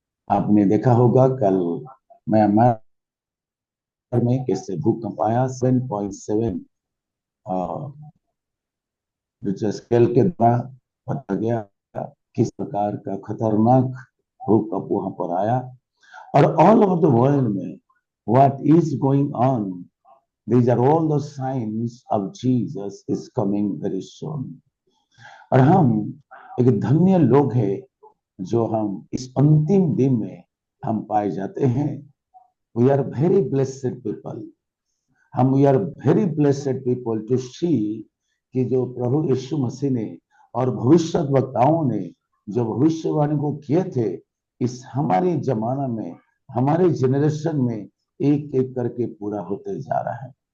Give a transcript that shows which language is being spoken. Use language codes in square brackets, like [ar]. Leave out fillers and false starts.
[hi] आपने देखा होगा कल म्यांमार में कैसे भूकंप आया, 7.7 स्केल के द्वारा पता गया किस प्रकार का खतरनाक भूकंप वहां पर आया। और [en] All over the world में what is going on, these are all the signs of Jesus is coming very soon. [hi] और हम एक धन्य लोग हैं जो हम इस अंतिम दिन में हम पाए जाते हैं। [en] We are very blessed people. We are very blessed people to see [hi] कि जो प्रभु यीशु मसीह ने और भविष्यवक्ताओं ने जो भविष्यवाणी को किए थे, इस हमारे जमाना में, हमारे जेनरेशन में एक एक करके पूरा होते जा रहा है।